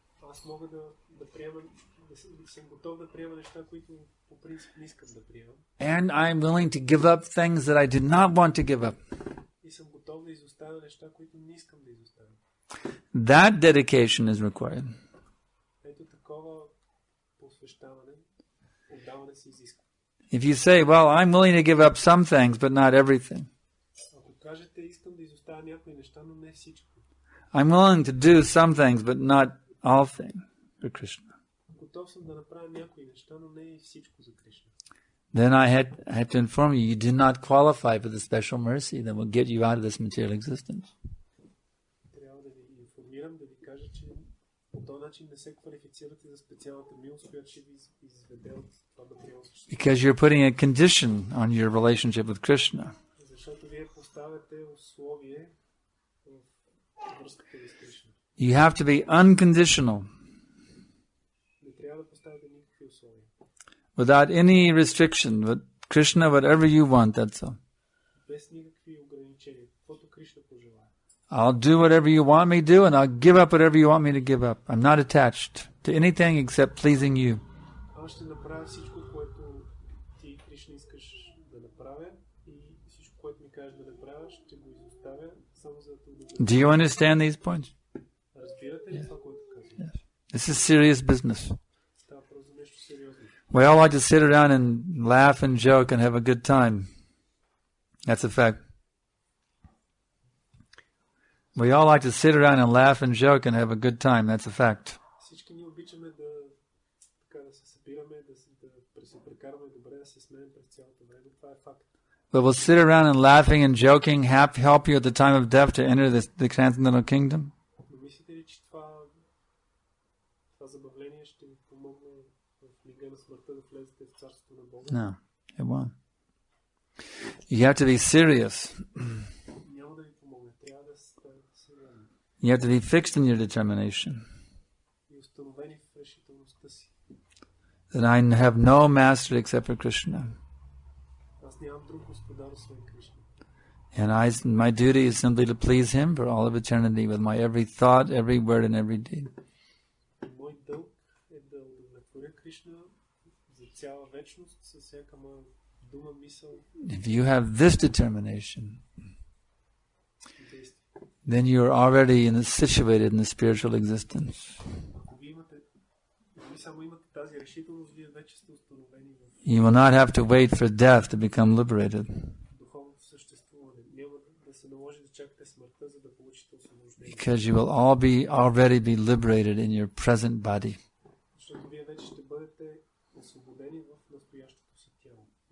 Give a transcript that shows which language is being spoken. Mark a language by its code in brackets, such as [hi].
[bg] Аз мога да приема, съм готов да приема неща, които по принцип не искам да приемам. [en] And I'm willing to give up things that I do not want to give up. [bg] И съм готов да изоставя неща, които не искам да изоставя. [en] That dedication is required. [bg] Ето такова посвещаване, отдаване се изисква. [en] If you say, well, I'm willing to give up some things, but not everything. [bg] Ако кажете, искам да изоставя някои неща, но не всичко. [en] I'm willing to do some things, but not all things for Krishna. [bg] Готов съм да направя някои неща, но не и всичко за Кришна. [en] Then I had to inform you, you do not qualify for the special mercy that will get you out of this material existence. [bg] Трябва да ви информирам, да ви кажа, че по този начин не се квалифицирате за специалната милост, която ще ви изведе от това материално същество. [en] Because you're putting a condition on your relationship with Krishna. [bg] Защото вие поставяте условие в връзката ви с Кришна. [en] You have to be unconditional, [bg] Не трябва да поставяте никакви условия. [en] without any restriction. With Krishna, whatever you want, that's all. [bg] Без никакви ограничения. Каквото Кришна пожелае. [en] I'll do whatever you want me to do, and I'll give up whatever you want me to give up. I'm not attached to anything except pleasing you. [bg] Аз ще направя всичко, което ти, Кришна, искаш да направя и всичко, което ми кажеш да направя, ще го изоставя само за да те удовлетворя. [en] Do you understand these points? [bg] Разбирате ли това, което казвам? [en] This is serious business. [bg] Става просто за нещо сериозно. [en] We all like to sit around and laugh and joke and have a good time. That's a fact. We all like to sit around and laugh and joke and have a good time. That's a fact. [bg] Всички ние обичаме да се събираме, да се прекараме добре, да се смеем през цялото време. Това е факт. [en] but will sit around and laughing and joking help you at the time of death to enter the transcendental kingdom? [bg] Но мислите ли, че това забавление ще ви помогне в мига на смъртта да влезете в царството на Бога? [en] No, it won't. You have to be serious. [bg] Няма да ви помогне. Трябва да сте сериозни. [en] You have to be fixed in your determination. [bg] И установени в решителността си. [en] That I have no master except for Krishna. [bg] Аз нямам друг господар освен Кришна. [en] And my duty is simply to please Him for all of eternity with my every thought, every word, and every deed. [bg] Мой дълг е да удовлетворя Кришна за цяла вечност със всяка моя дума, мисъл. [en] If you have this determination, then you are already situated in the spiritual existence. [bg] Ако ви само имате тази решителност, вие вече сте установени в [en] You will not have to wait for death to become liberated. [bg] духовното съществуване. Няма да се наложи да чакате смъртта, за да получите освобождение. [en] Because you will already be liberated in your present body. [bg] Защото вие вече ще бъдете освободени в настоящото си тяло.